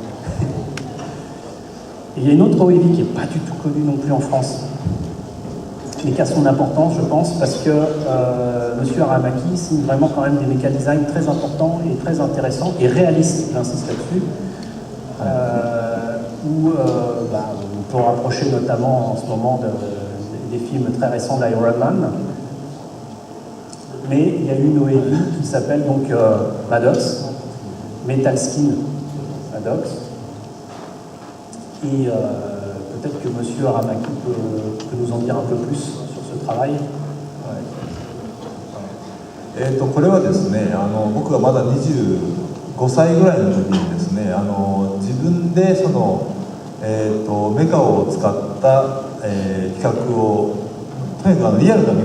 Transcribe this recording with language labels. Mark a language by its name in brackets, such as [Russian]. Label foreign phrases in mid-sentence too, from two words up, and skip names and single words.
[French] Et il y a une autre OEV qui n'est pas du tout connue non plus en France, mais qui a son importance, je pense, parce que Monsieur Aramaki signe vraiment quand même des méca-designs très importants et très intéressants et réalistes, j'insiste là-dessus, où on peut rapprocher notamment en ce moment des films très récents d'Iron Man. Mais il y a une OEV qui s'appelle donc Maddox, Metal Skin Maddox. Et peut-être que Monsieur Aramaki peut nous en dire un peu plus sur ce travail. [Japanese] これはですね、僕がまだ25歳ぐらいの時にですね、自分でその、メカを使った、企画をとにかくリアルなメ